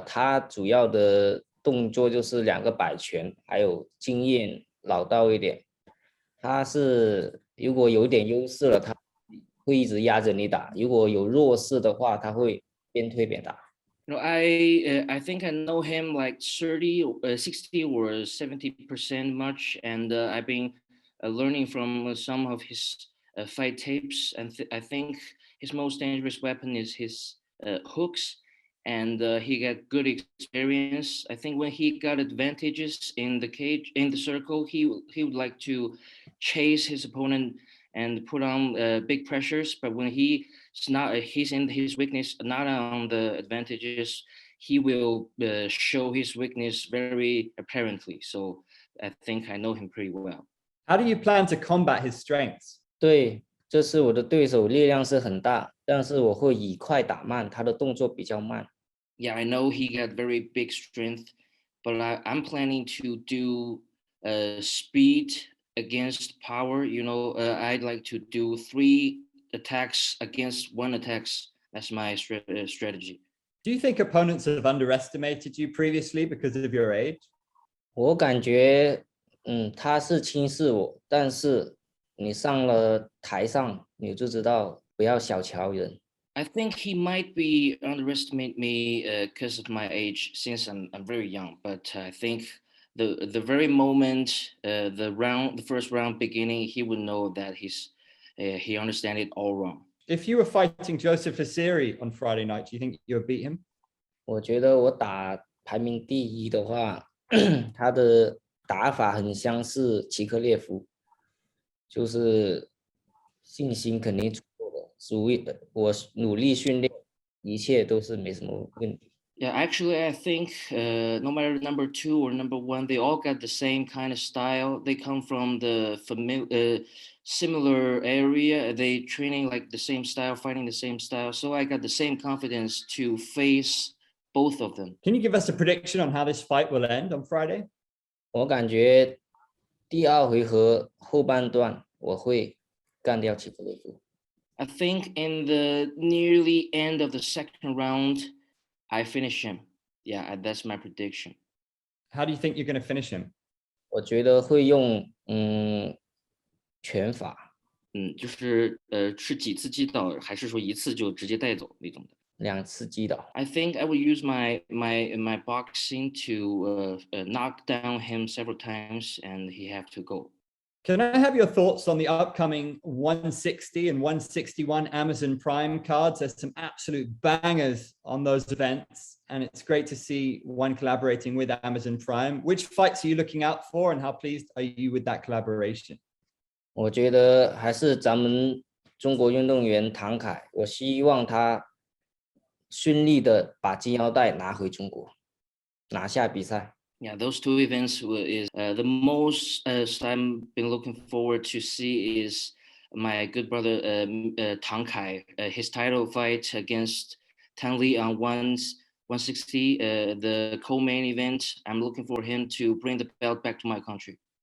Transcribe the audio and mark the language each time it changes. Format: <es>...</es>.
<zh>他主要的动作就是2个摆拳，还有经验老道一点。他是如果有点优势了，他会一直压着你打；如果有弱势的话，他会边推边打。</zh> <en>You know, I think I know him like 30, 60 or 70% much, and I've been learning from some of his fight tapes, and I think his most dangerous weapon is his hooks, and he got good experience. I think when he got advantages in the cage, in the circle, he would like to chase his opponent and put on big pressures, but when he's in his weakness, not on the advantages, he will show his weakness very apparently. So I think I know him pretty well. How do you plan to combat his strengths?</en> <zh>对，这是我的对手，力量是很大，但是我会以快打慢，他的动作比较慢。</zh> <en>Yeah, I know he got very big strength, but I'm planning to do speed against power. You know, I'd like to do 3 attacks against 1 attacks. That's my strategy. Do you think opponents have underestimated you previously because of your age?</en> <zh>我感觉，他是轻视我，但是你上了台上，你就知道不要小瞧人。</zh> <en>I think he might be underestimate me because of my age, since I'm very young. But I think the very moment the first round beginning, he would know that he understand it all wrong. If you were fighting Joseph Lassiri on Friday night, do you think you would beat him?</en> <zh>我觉得我打排名第1的话，他的打法很相似齐克列夫，就是信心肯定足够的，我努力训练，一切都是没什么问题。</zh> <en>Yeah, actually, I think no matter number 2 or number 1, they all got the same kind of style. They come from the similar area. They training like the same style, fighting the same style. So I got the same confidence to face both of them. Can you give us a prediction on how this fight will end on Friday?</en> <zh>我感觉第2回合后半段我会干掉齐克列夫。</zh> <en>I think in the nearly end of the second round, I finish him. Yeah, that's my prediction. How do you think you're going to finish him?</en> <zh>我觉得会用拳法。就是是几次击倒，还是说一次就直接带走那种的？2次击倒。</zh> <en>I think I will use my boxing to knock down him several times, and he have to go. Can I have your thoughts on the upcoming 160 and 161 Amazon Prime cards? There's some absolute bangers on those events, and it's great to see one collaborating with Amazon Prime. Which fights are you looking out for, and how pleased are you with that collaboration?</en> <zh>我觉得还是咱们中国运动员唐凯，我希望他顺利的把金腰带拿回中国，拿下比赛。</zh> <en>Yeah, those 2 events is the most I'm been looking forward to see is my good brother Tang Kai, his title fight against Tan Li on 160, the co-main event. I'm looking for him to bring the belt back to my country.</en>